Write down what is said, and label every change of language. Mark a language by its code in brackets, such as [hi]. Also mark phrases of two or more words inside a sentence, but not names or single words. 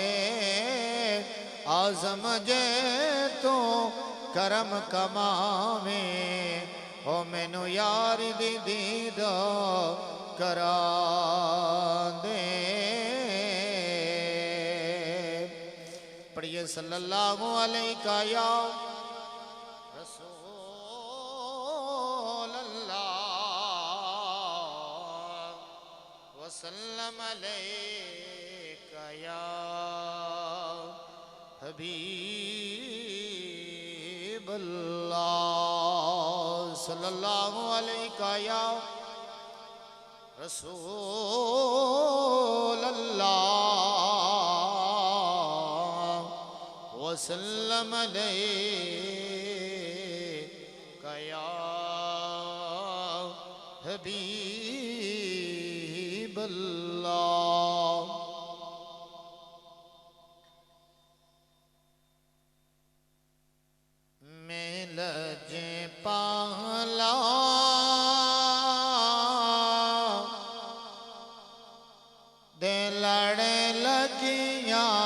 [pa] اعظم جے توں کرم کماویں ہو مینوں یاری دی دید کرا دے. [ar] پڑھیے صلى الله عليك يا رسول الله وسلم عليك يا حبيب الله صلى الله عليك يا رسول الله وسلم عليك يا حبيب الله. [pa] لجپالاں دے لڑ لگیا